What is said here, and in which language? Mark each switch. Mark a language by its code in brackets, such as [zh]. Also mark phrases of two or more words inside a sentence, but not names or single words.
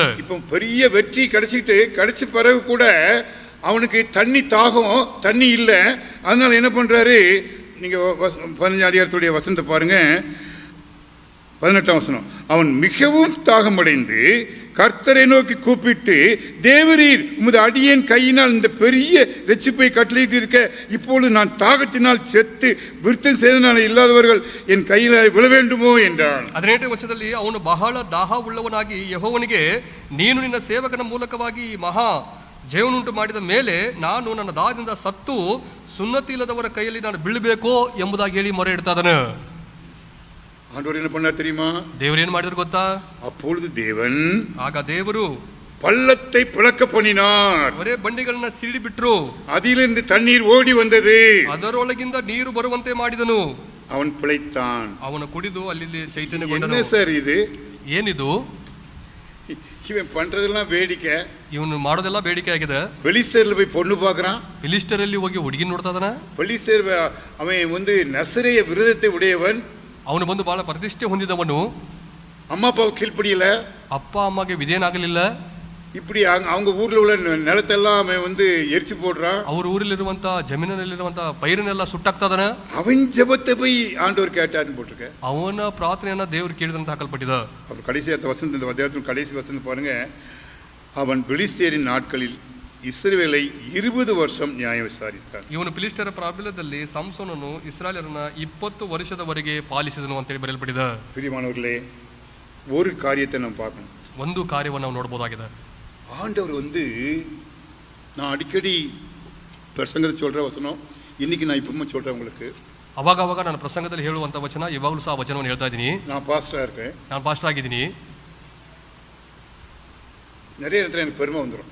[ta] இப்போ பெரிய வெற்றி கிடைச்ச பிறகு கூட அவனுக்கு தண்ணி தாகம், தண்ணி இல்ல. அதனால என்ன பண்றாரு, நீங்க 15 அதிகாரத்துடைய வசனத்தை பாருங்க, 18 வசனம். அவன் மிகவும் தாகமடைந்து கர்த்தரை நோக்கி கூப்பிட்டு, தேவரீர் உமது அடியேன் கையினால் இந்த பெரிய ரட்சிப்பை கட்டளையிட்டு இருக்க, இப்பொழுது நான் தாகத்தினால் செத்து விருத்தம் செய்தனால இல்லாதவர்கள் என் கையில் விழ வேண்டுமோ என்றான். [kn] 18ನೇ ವಚನದಲ್ಲಿ ಅವನು ಬಹಳ ದಾಹ ಉಳ್ಳವನಾಗಿ ಯೆಹೋವನಿಗೆ, ನೀನು ನಿನ್ನ ಸೇವಕನ ಮೂಲಕವಾಗಿ ಮಹಾ ಜೀವನುಂಟು ಮಾಡಿದ ಮೇಲೆ ನಾನು ನನ್ನ ದಾಹದಿಂದ ಸತ್ತು ಸುನ್ನತಿ ಇಲ್ಲದವರ ಕೈಯಲ್ಲಿ ನಾನು ಬೀಳಬೇಕೋ ಎಂಬುದಾಗಿ ಹೇಳಿ ಮೊರೆ ಇಡ್ತಾ ಇದ್ದಾನೆ. [ta] ஆண்டவர் என்ன பண்ணார் தெரியுமா? [kn] ದೇವರು ಏನ್ ಮಾಡಿದ್ರು ಗೊತ್ತಾ? [ta] அப்பொழுது தேவன் [kn] ಆಗ ದೇವರು [ta] பள்ளத்தை பிளக்க பண்ணினார். [kn] ಒರೇ ಬಂಡೆಗಳನ್ನ ಸಿಡಿ ಬಿಟ್ರು, [ta] அதிலிருந்து தண்ணீர் ஓடி வந்தது. [kn] ಅದರೊಳಗಿಂದ ನೀರು ಬರುವಂತೆ ಮಾಡಿದನು. [ta] அவன் பிழைத்தான். [kn] ಅವನು ಕುಡಿದು ಅಲ್ಲಿ [ta] என்ன [kn] ಚೈತನ್ಯಗೊಂಡನು. [ta] சார் இது? [kn] ಏನಿದು? [ta] இவன் பண்றதெல்லாம் வேடிக்கை. [kn] ಇವನು ಮಾಡೋದೆಲ್ಲ ಬೇಡಿಕೆ ಆಗಿದೆ. [ta] பெலிஸ்தர்ல போய் பொண்ணு பார்க்கறான். [kn] ಫಿಲಿಸ್ಟರಲ್ಲಿ ಹೋಗಿ ಹುಡುಗಿ ನೋಡ್ತಾ ಇದ್ದಾನೆ. [ta] பெலிஸ்தர் அவன் நசரேய விரதத்தை உடையவன். [kn] ಅವನು ಬಂದು ಬಹಳ ಪ್ರತಿಷ್ಠೆ ಹೊಂದಿದವನು. [ta] அம்மா அப்பாவை கீழ்ப்படியல, [kn] ಅಪ್ಪ ಅಮ್ಮಗೆ ವಿಧೇಯನಾಗಲಿಲ್ಲ. [ta] இப்படி அவங்க ஊர்ல உள்ள நிலத்தெல்லாம் அவன் எரிச்சு போடுறான். [kn] ಅವ್ರ ಊರಲ್ಲಿರುವಂತ ಜಮೀನಿನಲ್ಲಿರುವಂತ ಪೈರನ್ನೆಲ್ಲ ಸುಟ್ಟಾಕ್ತಾ ಇದ್ದಾನೆ. [ta] அவன் ஜெபத்தை போய் ஆண்டவர் கேட்டாருன்னு போட்டிருக்க. [kn] ಅವನ ಪ್ರಾರ್ಥನೆಯನ್ನ ದೇವರು ಕೇಳಿದಂತ ಹಾಕಲ್ಪಟ್ಟಿದ. [ta] அவர் கடைசி வசனம், இந்த அத்தியாயத்தின் கடைசி வசனம் பாருங்க. அவன் பெலிஸ்தரின் நாட்களில் இஸ்ரவேலை 20 வருஷம் நியாயம் விசாரித்தான். [kn] ಇವನು ಫಿಲಿಸ್ಟರ ಪ್ರಾಬಲ್ಯದಲ್ಲಿ ಸಂಸೋನನು ಇಸ್ರಾಯೇಲರನ್ನ 20 ವರ್ಷದವರೆಗೆ ಪಾಲಿಸಿದನು ಅಂತ ಹೇಳಿ ಬರೆಯಲ್ಪಟ್ಟಿದೆ. [ta] பிரியமானவர்களே, ஒரு காரியத்தை நாம் பார்க்கணும். [kn] ಒಂದು ಕಾರ್ಯವನ್ನು ನಾವು ನೋಡಬಹುದಾಗಿದೆ. [ta] ஆண்டவர் நான் அடிக்கடி பிரசங்கத்தை சொல்ற வசனம், இன்னைக்கு நான் இப்பவும் சொல்றேன் உங்களுக்கு. [kn] ಅವಾಗ ಅವಾಗ ನಾನು ಪ್ರಸಂಗದಲ್ಲಿ ಹೇಳುವಂತ ವಚನ, ಇವಾಗಲೂ ಸಹ ವಚನವನ್ನು ಹೇಳ್ತಾ ಇದ್ದೀನಿ. [ta] நான் பாஸ்டரா இருக்கேன். [kn] ನಾನು ಪಾಸ್ಟರ್ ಆಗಿದ್ದೀನಿ. [ta] நிறைய இடத்துல எனக்கு பெருமை வந்துடும்.